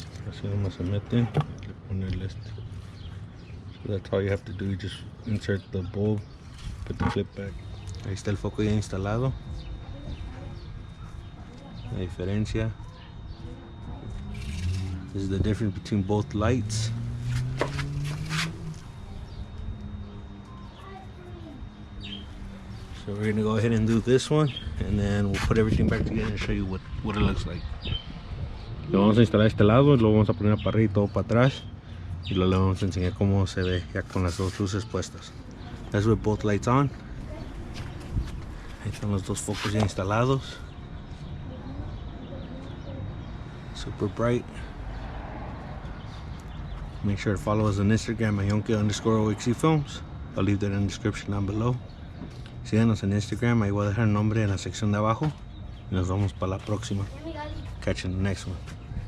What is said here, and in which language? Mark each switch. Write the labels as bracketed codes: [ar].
[es] Así nomás se meten, le pone el este. [en] So that's all you have to do. You just insert the bulb, put the clip back. [es] Ahí está el foco ya instalado. La diferencia. [en] This is the difference between both lights. So we're gonna go ahead and do this one, and then we'll put everything back together and show you what it looks like. [es] Lo vamos a instalar a este lado, lo vamos a poner a parrilla y todo para atrás, y luego le vamos a enseñar cómo se ve ya con las dos luces puestas. [en] That's with both lights on. [es] Ahí están los dos focos ya instalados. [en] Super bright. Make sure to follow us on Instagram at YONKE_OXCFilms. I'll leave that in the description down below. [es] Síganos en Instagram, ahí voy a dejar el nombre en la sección de abajo. Y nos vemos para la próxima. Catch you in the next one.